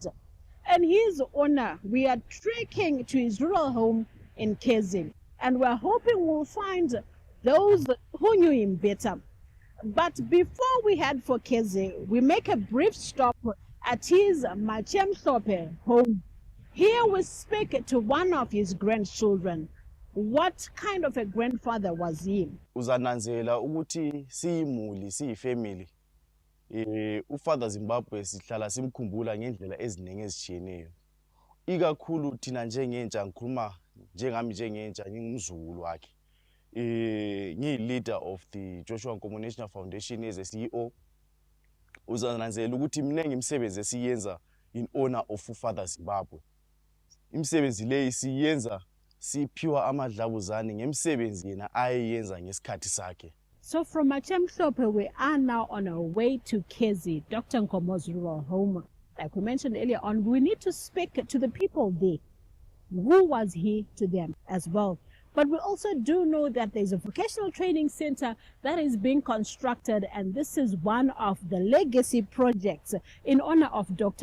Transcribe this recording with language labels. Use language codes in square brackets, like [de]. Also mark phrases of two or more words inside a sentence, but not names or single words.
[en] And his honor, we are trekking to his rural home in Kezi, and we're hoping we'll find those who knew him better. But before we head for Kezi, we make a brief stop at his Machemsope home. Here we speak to one of his grandchildren. What kind of a grandfather was he? [nd] Uzananzela ukuthi siyimuli siyifamily. Ufather Zimbabwe sihlala simkhumbula ngendlela eziningi ezitshiyeneyo. Ikakhulu thina njengentsha ngikhuluma njengami njengentsha ngingumzukulu wakhe. [en] Ngiyi-leader of the Joshua Nkomo National Foundation as a CEO. [nd] Uzananzela ukuthi mningi imisebenzi esiyenza [en] in honor of [nd] uFather Zimbabwe. Imisebenzi leyi siyenza siphiwa amadlabuzane ngemisebenzi yena ayeyenza ngesikhathi sakhe. [en] So from Machemsope, we are now on our way to Kezi, Dr. Nkomo's rural home. Like we mentioned earlier on, we need to speak to the people there. who was he to them as well. But we also do know that there's a vocational training center that is being constructed, and this is one of the legacy projects in honor of Dr.